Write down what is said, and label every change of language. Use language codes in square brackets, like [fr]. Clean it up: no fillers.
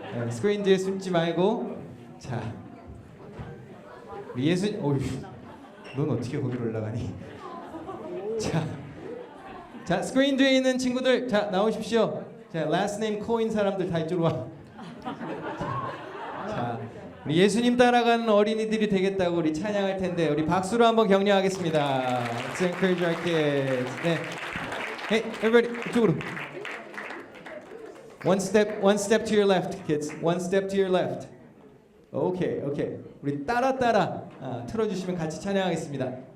[ko] 스크린 뒤에 숨지 말고. 자, 우리 어휴, 넌 어떻게 거기로 올라가니? 자, 스크린 뒤에 있는 친구들, 자 나오십시오. 자, [en] last name [ko] 코인 사람들 다 이쪽으로 와. 자, 우리 예수님 따라가는 어린이들이 되겠다고 우리 찬양할 텐데 우리 박수로 한번 격려하겠습니다. [en] Let's encourage our kids. [ko] 네. [en] Hey, everybody, [ko] 이쪽으로. [en] One step to your left, kids. One step to your left. 오케이. [ko] 우리 따라 틀어주시면 같이 찬양하겠습니다.